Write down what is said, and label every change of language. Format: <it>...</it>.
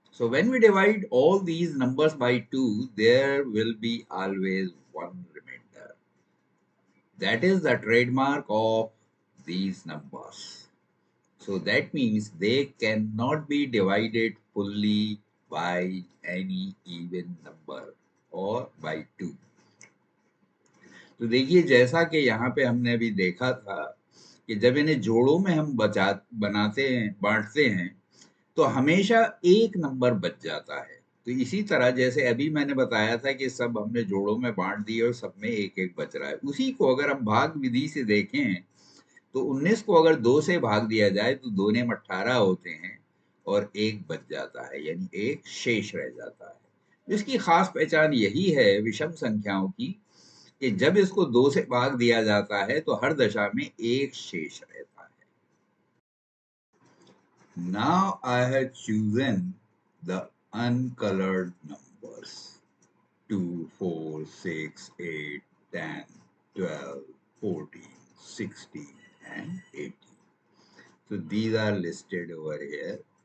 <en>So when we divide all these numbers by 2, there will be always one remainder. That is the trademark of these numbers. So that means they cannot be divided fully by any even number or by 2.</en> <hi>तो देखिए जैसा कि यहाँ पे हमने अभी देखा था कि जब इन्हें जोड़ों में हम बनाते हैं बांटते हैं तो हमेशा एक नंबर बच जाता है। तो इसी तरह जैसे अभी मैंने बताया था कि सब हमने जोड़ों में बांट दिए और सब में एक एक बच रहा है, उसी को अगर हम भाग विधि से देखें तो 19 को अगर 2 से भाग दिया जाए तो 2 नेम 18 होते हैं और एक बच जाता है यानी एक शेष रह जाता है। इसकी खास पहचान यही है विषम संख्याओं की कि जब इसको 2 से भाग दिया जाता है तो हर दशा में एक शेष रहता है।</hi> <en>Now I have chosen the uncolored numbers 2, 4, 6, 8, 10, 12, 14, 16, and 18. So these are listed over here.</en>